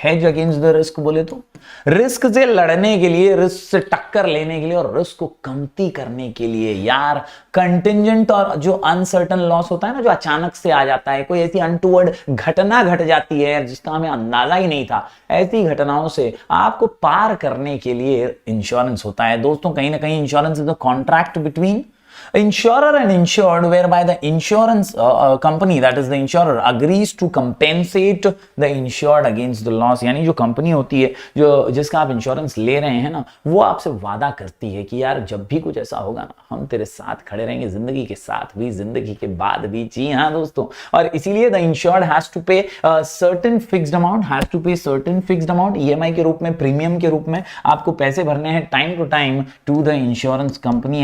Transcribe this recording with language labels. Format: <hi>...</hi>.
<hi>Hedge against the risk बोले तो risk से लड़ने के लिए, रिस्क से टक्कर लेने के लिए और रिस्क को कमती करने के लिए। यार कंटिंजेंट और जो अनसर्टन लॉस होता है ना, जो अचानक से आ जाता है, कोई ऐसी अनटूवर्ड घटना घट जाती है जिसका हमें अंदाजा ही नहीं था, ऐसी घटनाओं से आपको पार करने के लिए इंश्योरेंस होता है। दोस्तों, कहीं ना कहीं</hi> <en>Insurance is a contract between insurer and insured, whereby the insurance company, that is the insurer, agrees to compensate the insured against the loss।</en> <hi>यानी जो कंपनी होती है जो जिसका आप इंश्योरेंस ले रहे हैं ना, वो आपसे वादा करती है कि यार जब भी कुछ ऐसा होगा ना, हम तेरे साथ खड़े रहेंगे, जिंदगी के साथ भी, जिंदगी के बाद भी। जी हाँ दोस्तों, और इसीलिए</hi> <en>the insured has to pay certain fixed amount, has to pay certain fixed amount EMI</en> <hi>के रूप में, प्रीमियम के रूप में आपको पैसे भरने हैं</hi> <en>Time to time to the insurance company.</en>